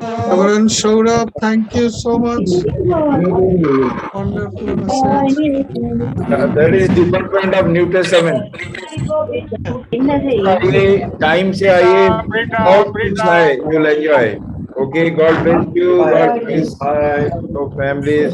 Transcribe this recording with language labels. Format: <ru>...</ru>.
<en>Reverend Saurabh, thank you so much. Wonderful message. That is different kind of New Testament.</en> <hi>आइए, time से आइए, बहुत कुछ है,</hi> <en>you'll enjoy. Okay, God bless you. God bless your families.</en>